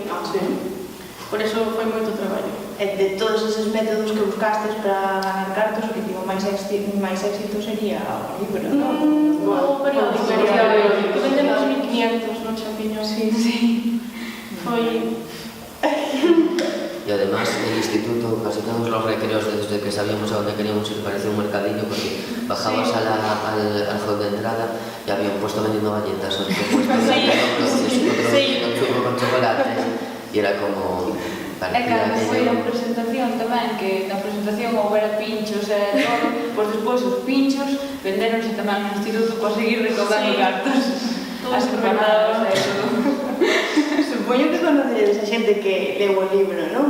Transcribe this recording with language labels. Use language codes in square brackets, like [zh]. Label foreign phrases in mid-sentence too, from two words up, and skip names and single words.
[gl] Por eso foi moito traballo. E de todos esos métodos que buscastes para ganar cartos, o que tivo máis éxito sería o libro, non? O periódico, que vendemos 1500 no champiñón. Sí. Foi... [es] Y además el instituto, casi todos los recreos desde que sabíamos a dónde queríamos ir parecía un mercadillo porque bajabas al hall de entrada y había un puesto vendiendo galletas, otro puesto con chocolates y era como... [gl] E cando foi a presentación tamén, que na presentación houbera pinchos e todo, pois despois os pinchos vendéronse tamén no instituto para seguir recaudando cartas. As empanadas e todo. Supoño que conocedes a xente que leu o libro, non?